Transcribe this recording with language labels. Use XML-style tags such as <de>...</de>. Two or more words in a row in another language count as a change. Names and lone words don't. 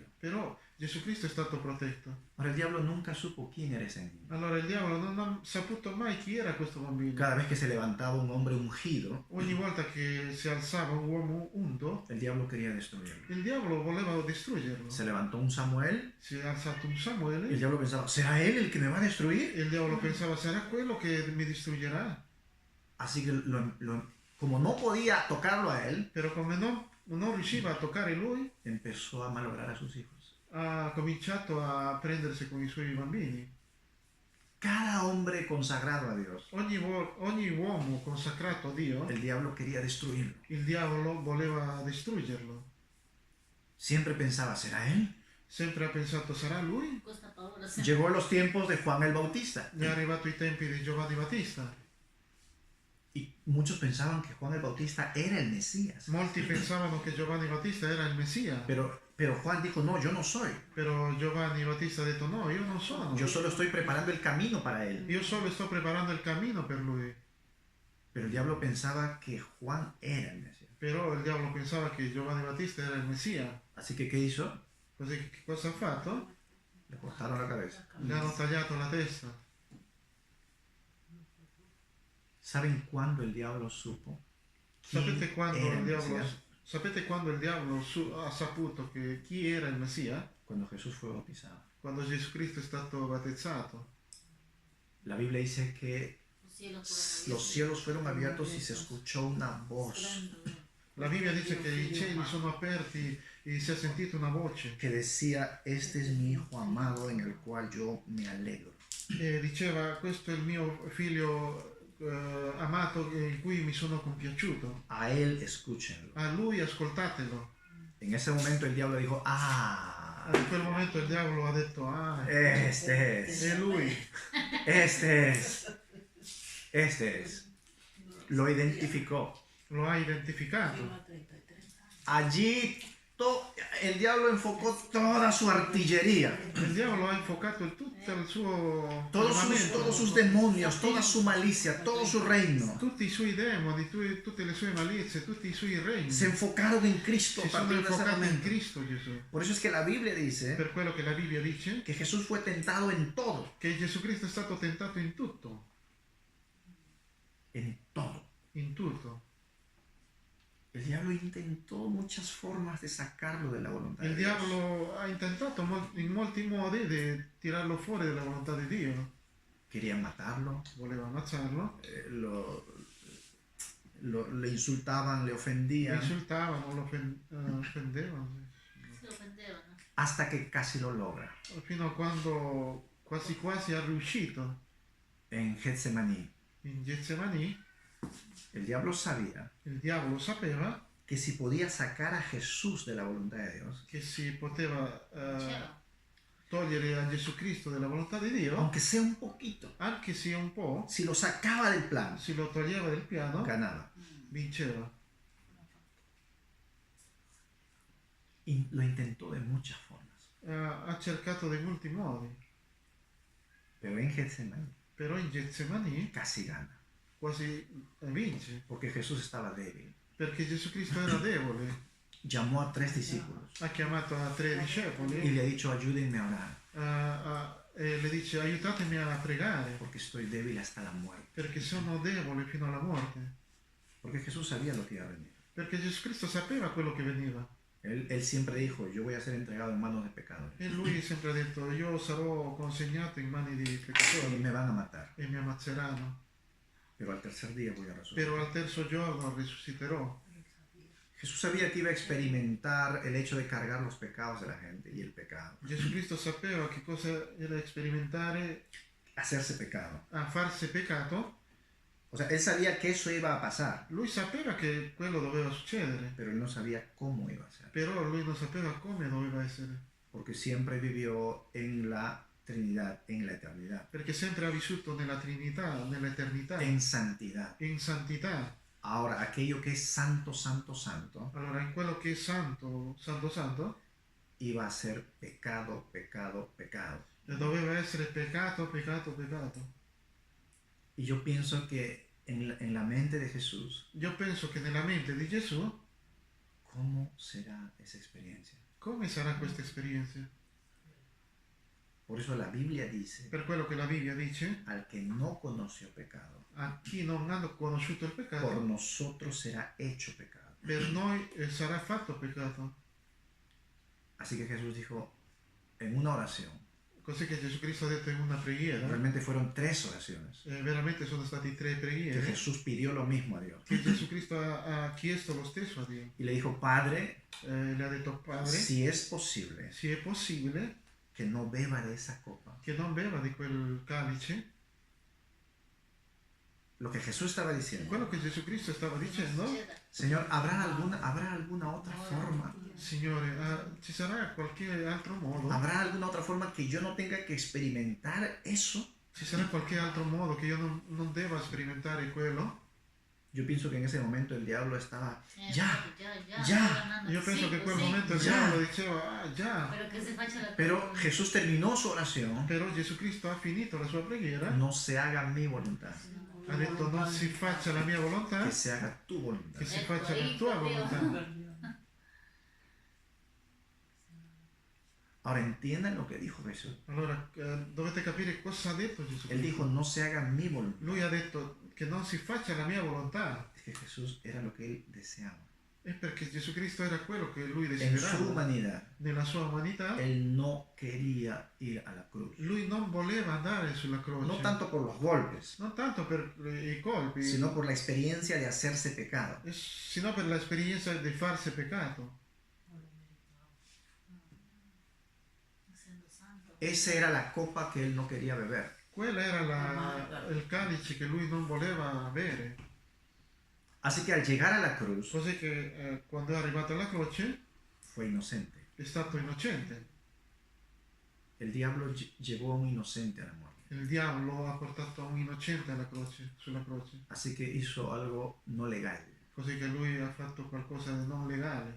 <it>però Gesù Cristo è stato protetto.</it> <es>Ahora el diablo nunca supo quién era ese niño.</es> <it>Allora il diavolo non ha saputo mai chi era questo bambino.</it> <es>Cada vez que se levantaba un hombre ungido,</es> <it>Ogni volta che si alzava un uomo undo,</it> <es>el diablo quería destruirlo.</es> <it>il diavolo voleva distruggerlo.</it> <es>Se levantó un Samuel</es> <it>Si è alzato un</it> <es>y el</es> <it>Samuele</it> <es>diablo pensaba, ¿será él el que me va a destruir?</es> <it>e il diavolo pensava sarà quello che mi distruggerà.</it> <es>Así que como no podía tocarlo a él,</es> <it>Però come non riusciva a toccare lui,</it> <es>empezó a malograr a sus hijos.</es> <it>ha cominciato a prendersi con i suoi bambini.</it> <es>Cada hombre consagrado a Dios,</es> <it>Ogni uomo consacrato a Dio,</it> <es>el diablo quería destruirlo.</es> <it>il diavolo voleva distruggerlo.</it> <es>Siempre pensaba, ¿será él?</es> <it>Sempre ha pensato sarà lui? Questa paura sempre.</it> <es>Llegó los tiempos de Juan el Bautista</es> <it>È arrivato i tempi di Giovanni Battista.</it> <es>y muchos pensaban que Juan el Bautista era el Mesías.</es> <it>Molti pensavano che Giovanni Battista era il Messia,</it> <es>Pero Juan dijo, no, yo no soy.</es> <it>però Giovanni Battista ha detto no, io non sono.</it> <es>Yo solo estoy preparando el camino para él.</es> <it>Io solo sto preparando il cammino per lui.</it> <es>Pero el diablo pensaba que Juan era el Mesías.</es> <it>Però il diavolo pensava che Giovanni Battista era il Messia.</it> <es>Así que, ¿qué hizo?</es> <it>Così che cosa ha fatto?</it> <es>Le cortaron la cabeza.</es> <it>Gli hanno tagliato la testa.</it> <es>¿Saben cuándo el diablo supo quién</es> <it>Sapete quando</it> <es>era</es> <it>il</it> <es>el</es> <it>diavolo,</it> <es>Mesías?</es> <it>sapete quando il diavolo ha saputo che chi era il Messia?</it> <es>Cuando Jesús fue bautizado.</es> <it>Quando Gesù Cristo è stato battezzato.</it> <es>La Biblia dice que Los cielos fueron los cielos fueron abiertos y se escuchó una voz. abiertos.</es> <it>La Bibbia dice che i cieli sono aperti e si è sentita una voce</it> <es>que decía, este es mi hijo amado en el cual yo me alegro.</es> <it>e diceva: questo è il mio figlio amato in cui mi sono compiaciuto.</it> <es>A él escúchenlo.</es> <it>A lui ascoltatelo.</it> <es>En ese momento el diablo dijo, ah,</es> <it>In quel momento il diavolo ha detto: ah,</it> <es>este es,</es> <it>è lui.</it> <es>este es, este es. Lo identificó.</es> <it>Lo ha identificato.</it> <es>Allí el diablo enfocó toda su artillería,</es> <it>Il diavolo ha infuocato tutto il suo</it> <es>todos armamento, sus demonios, toda su malicia, todo su reino.</es> <it>tutti i suoi demoni, tutte le sue malizie, tutti i suoi regni</it> <es>Se enfocaron en Cristo</es> <it>si</it> <es>a</es> <it>sono</it> <es>partir de ese</es> <it>infocati in</it> <es>momento.</es> <it>Cristo Gesù.</it> <es>Por eso es que la Biblia dice</es> <it>Per quello che la Bibbia dice</it> <es>que Jesús fue tentado en todo,</es> <it>che Gesù Cristo è stato tentato in tutto,</it> <es>en todo.</es> <it>in tutto.</it> <es>El diablo intentó muchas formas de sacarlo de la voluntad de</es> <it>Il</it> <es>Dios.</es> <it>diavolo ha intentato in molti modi di tirarlo fuori dalla volontà di Dio.</it> <es>Querían matarlo,</es> <it>Voleva ammazzarlo,</it> <es>le insultaban, le</es> <it>lo</it> <es>ofendían,</es> <it>insultavano, lo offendevano, Si offendevano.</it> <es>hasta que casi lo logra.</es> <it>fino a quando quasi quasi è riuscito</it> <es>En Getsemaní,</es> <it>in Getsemani.</it> <es>el diablo sabía</es> <it>Il diavolo sapeva</it> <es>que si podía sacar a Jesús de la voluntad de Dios,</es> <it>che si poteva Diceva. togliere a Gesù Cristo dalla volontà di Dio,</it> <es>aunque sea un poquito,</es> <it>anche se un po',</it> <es>si lo sacaba del plan,</es> <it>si lo toglieva del piano,</it> <es>ganaba.</es> <it>vinceva.</it> <es>Y lo intentó de muchas formas.</es> <it>Ha cercato dei molti modi,</it> <es>Pero en Getsemaní</es> <it>però in Getsemani</it> <es>casi gana,</es> <it>quasi vince,</it> <es>porque Jesús estaba débil.</es> <it>perché Gesù Cristo era debole.</it> <es>Llamó a 3 discípulos</es> <it>Ha chiamato a 3</it> <es>y</es> <it>discepoli</it> <es>le ha dicho, ayúdenme a orar,</es> <it>e le dice: aiutatemi a pregare,</it> <es>porque estoy débil hasta la muerte.</es> <it>perché sono debole fino alla morte.</it> <es>Porque Jesús sabía lo que iba a venir.</es> <it>Perché Gesù Cristo sapeva quello che veniva.</it> <es>Él siempre dijo, yo voy a ser entregado en manos de pecadores</es> <it>E lui sempre ha detto: io sarò consegnato in mani di</it> <es>y</es> <it>peccatori</it> <es>me van a matar,</es> <it>e mi ammazzeranno,</it> <es>pero al tercer día voy a resucitar.</es> <it>però al terzo giorno risusciterò.</it> <es>Jesús sabía que iba a experimentar el hecho de cargar los pecados de la gente y el pecado,</es> <it>Gesù Cristo sapeva che cosa era sperimentare</it> <es>hacerse pecado.</es> <it>a farsi peccato.</it> <es>O sea, él sabía que eso iba a pasar,</es> <it>Lui sapeva che quello doveva succedere,</it> <es>pero él no sabía cómo iba a ser,</es> <it>però lui non sapeva come doveva essere,</it> <es>porque siempre vivió en la Trinidad, en la eternidad,</es> <it>perché sempre ha vissuto nella Trinità, nell'eternità,</it> <es>en santidad.</es> <it>in santità.</it> <es>Ahora, aquello que es santo, santo, santo,</es> <it>Allora, in quello che è santo, santo, santo,</it> <es>iba a ser pecado, pecado, pecado.</es> <it>doveva essere peccato, peccato, peccato.</it> <es>Y yo pienso que en la mente de Jesús,</es> <it>Io penso che nella mente di Gesù,</it> <es>¿cómo será esa experiencia?</es> <it>come sarà questa esperienza?</it> <es>Por eso la Biblia dice,</es> <it>Per quello che la Bibbia dice:</it> <es>al que no conoció pecado,</es> <it>a chi non ha conosciuto il</it> <es>por</es> <it>peccato,</it> <es>nosotros será hecho pecado.</es> <it>per noi sarà fatto peccato.</it> <es>Así que Jesús dijo en una oración,</es> <it>Così che Gesù Cristo ha detto in una preghiera,</it> <es>realmente fueron 3 oraciones,</es> <it>veramente sono stati 3</it> <es>que</es> <it>preghiere,</it> <es>Jesús pidió lo mismo a Dios.</es> <it>che Gesù Cristo ha chiesto lo stesso a Dio.</it> <es>Y le dijo, Padre,</es> <it>Le ha detto: Padre,</it> <es>si es posible</es> <it>se è possibile</it> <es>que no beba de esa copa.</es> <it>che non beva di quel calice.</it> <es>Lo que Jesús estaba diciendo,</es> <it>Quello che Gesù Cristo stava dicendo: Succeda.</it> <es>Señor, ¿habrá alguna otra forma?</es> <it>Signore, ci sarà qualche altro modo?</it> <es>¿Habrá alguna otra forma que yo no tenga que experimentar eso?</es> <it>Ci sarà qualche altro modo che io non debba sperimentare quello?</it> <es>Yo pienso que en ese momento el diablo estaba, ya, ya. ya. ganando.</es> <it>Io penso Sì, che in quel sì. momento il già. diavolo diceva: ah già.</it> <es>Pero que se</es> <it>faccia la</it> <es>pero Jesús terminó su oración,</es> <it>Però Gesù Cristo ha finito la sua preghiera,</it> <es>no se haga mi voluntad,</es> <it>ha detto: non si faccia la mia volontà,</it> <es>que se haga tu voluntad.</es> <it>che si faccia la tua volontà.</it> <es>Ahora entiendan lo que dijo Jesús.</es> <it>Allora dovete capire cosa ha detto Gesù</it> <es>Él</es> <it>Cristo.</it> <es>dijo, no se haga mi voluntad.</es> <it>Lui ha detto che non si faccia la mia volontà,</it> <es>Es que Jesús era lo que él deseaba.</es> <it>è perché Gesù Cristo era quello che lui</it> <es>En su</es> <it>desiderava.</it> <es>humanidad,</es> <it>Nella sua umanità,</it> <es>él no quería ir a la cruz.</es> <it>lui non voleva andare sulla croce.</it> <es>No tanto por los golpes,</es> <it>Non tanto per i colpi,</it> <es>sino por la experiencia de hacerse pecado.</es> <it>sino per l'esperienza di farsi peccato. Essendo santo.</it> <es>Esa era la copa que él no quería beber.</es> <it>Quello era il calice che lui non voleva avere.</it> <es>Así que al llegar a la cruz</es> <it>Così che quando è arrivato alla croce</it> <es>fue inocente.</es> <it>è stato innocente.</it> <es>El diablo llevó a un inocente a la muerte.</es> <it>Il diavolo ha portato un innocente alla croce, sulla croce.</it> <es>Así que hizo algo no legal.</es> <it>Così che lui ha fatto qualcosa di non legale.</it>